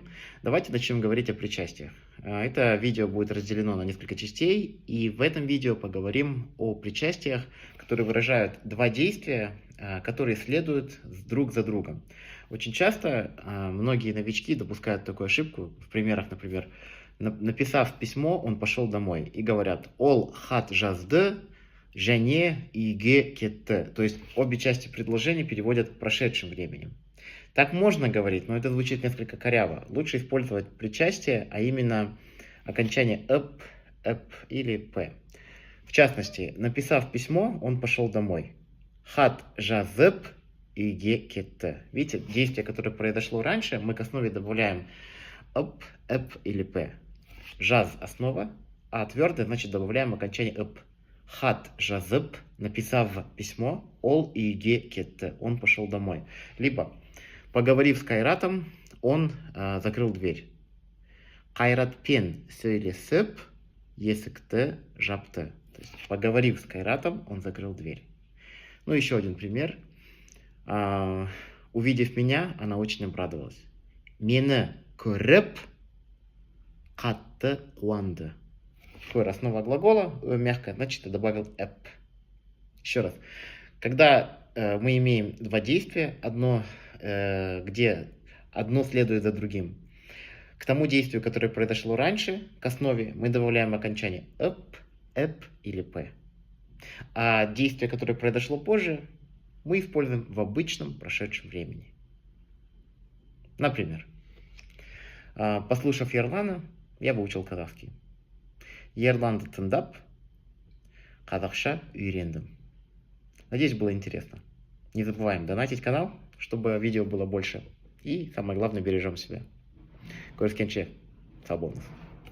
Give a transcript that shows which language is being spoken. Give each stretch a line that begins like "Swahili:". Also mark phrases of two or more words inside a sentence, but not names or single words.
Russian: Давайте начнем говорить о причастиях. Это видео будет разделено на несколько частей, и в этом видео поговорим о причастиях, которые выражают два действия, которые следуют друг за другом. Очень часто многие новички допускают такую ошибку. В примерах, например, написав письмо, он пошел домой, и говорят
Kazakh: «Ол хат жазды, және иге кетті».
Russian: То есть обе части предложения переводят прошедшим временем. Так можно говорить, но это звучит несколько коряво. Лучше использовать причастие, а именно окончание «эп» или «п». В частности, написав письмо, он пошел домой.
Kazakh: Хат жазып иге кетті.
Russian: Видите, действие, которое произошло раньше, мы к основе добавляем «эп» или «п». Жаз – основа, а твердое, значит, добавляем окончание «эп». Хат жазып, написав письмо, ол иге кетті. Он пошел домой. Либо поговорив с Кайратом, он закрыл дверь.
Kazakh: Кайратпен сөйлесіп, есікті жапты.
Russian: То есть, поговорив с Кайратом, он закрыл дверь. Ну, еще один пример. Увидев меня, она очень обрадовалась.
Kazakh: Мені көріп, қатты қуанды.
Russian: Такое основа глагола, мягкое, значит, я добавил «эп». Еще раз. Когда мы имеем два действия, где одно следует за другим, к тому действию, которое произошло раньше, к основе, мы добавляем окончание «эп» или «п». А действие, которое произошло позже, мы используем в обычном прошедшем времени. Например, послушав Ерлана, я выучил казахский.
Kazakh: Ерланды тыңдап, қазақша үйрендім.
Russian: Надеюсь, было интересно. Не забываем донатить канал, чтобы видео было больше. И, самое главное, бережем себя.
Kazakh: Көріскенше, сау болыңыз.